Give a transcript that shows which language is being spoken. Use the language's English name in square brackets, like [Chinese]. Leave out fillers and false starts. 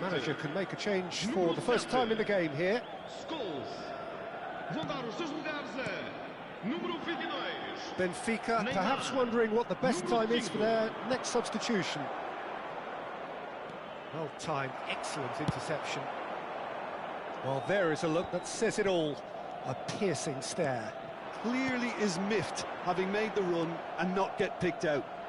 [English] manager can make a change for the first time in the game here. Scholes. [Portuguese] Vão dar os seus lugares a número 22. [English] Benfica perhaps wondering what the best time is for their next substitution. Well timed, excellent interception. Well, there is a look that says it all. A piercing stare. Clearly is miffed, having made the run and not get picked out.